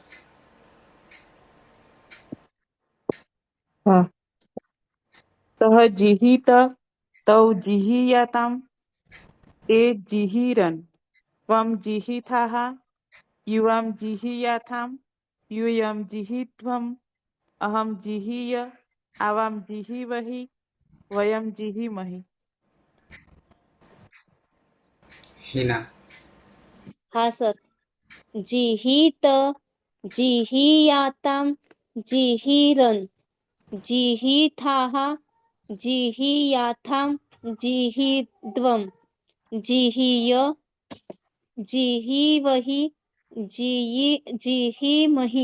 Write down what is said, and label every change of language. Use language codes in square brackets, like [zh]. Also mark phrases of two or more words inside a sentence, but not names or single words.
[sa] सह जिहित तौ जिहीयाताम ते जिहीरन् त्वं जिहिथाः युवां जिहीयाथाम यूयं जिहीध्वम् अहं जिहीय आवां जिहीवहि वयं जिहीमहि. हिना. [gu] હા સર. [sa] जिहीत जिहीयाताम जिहीरन् जिहीथाः जिहीयाथाम जिहीध्वम् जिहीय जिहीवहि जिहीमहि.